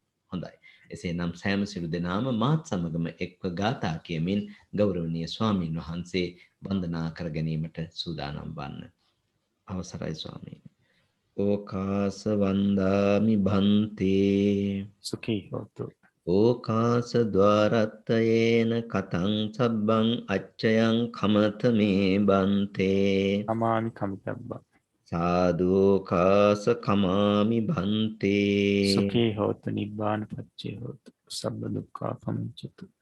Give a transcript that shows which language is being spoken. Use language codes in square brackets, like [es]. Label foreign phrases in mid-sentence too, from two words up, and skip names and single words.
[si] හොඳයි. එසේනම් සෑම සිළු දෙනාම මාත් සමගම එක්ව ගාථා කියමින් ගෞරවනීය ස්වාමින් වහන්සේ වන්දනා කර ගැනීමට සූදානම් වන්න. අවසරයි ස්වාමීනි. [pi] ඕකාස වන්දාමි භන්තේ සුඛී හෝතු. ඕකාස ద్వාරත්තයේන කතං සබ්බං අච්චයං කමත මේ බන්තේ අමාමි කමිතබ්බා. සාදෝකාස කමාමි භන්තේ සුඛී හෝතු නිබ්බාන පච්චේ හෝතු. සබ්බ දුක්ඛා පමුච්චතු.